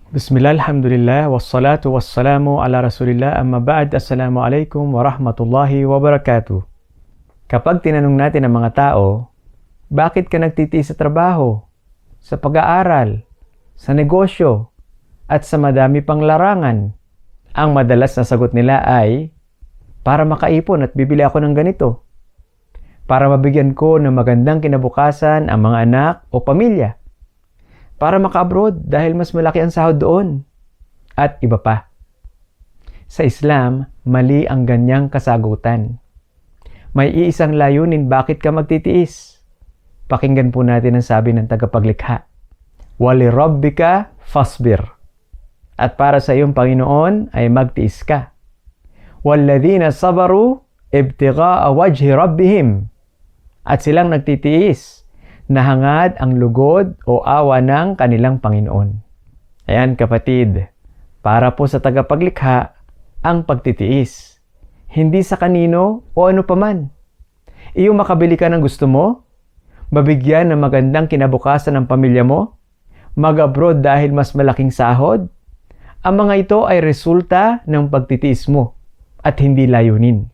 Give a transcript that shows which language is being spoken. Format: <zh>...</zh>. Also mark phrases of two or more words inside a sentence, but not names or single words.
<ar>بسم الله، الحمد لله، والصلاة والسلام على رسول الله، أما بعد، السلام عليكم ورحمة الله وبركاته.</ar> <tl>Kapag tinanong natin ang mga tao, bakit ka nagtitiis sa trabaho, sa pag-aaral, sa negosyo, at sa madami pang larangan? Ang madalas na sagot nila ay, para makaipon at bibili ako ng ganito. Para mabigyan ko ng magandang kinabukasan ang mga anak o pamilya. Para maka-abroad dahil mas malaki ang sahod doon. At iba pa. Sa Islam, mali ang ganyang kasagutan. May iisang layunin bakit ka magtitiis. Pakinggan po natin ang sabi ng tagapaglikha.</tl> <ar>ولربك فاصبر.</ar> <tl>At para sa iyong Panginoon ay magtiis ka.</tl> <ar>والذين صبروا ابتغاء وجه ربهم.</ar> <tl>At silang nagtitiis na hangad ang lugod o awa ng kanilang Panginoon. Ayan kapatid, para po sa tagapaglikha ang pagtitiis. Hindi sa kanino o ano paman. Iyong makabili ka ng gusto mo, mabigyan ng magandang kinabukasan ng pamilya mo, mag-abroad dahil mas malaking sahod, ang mga ito ay resulta ng pagtitiis mo at hindi layunin.</tl>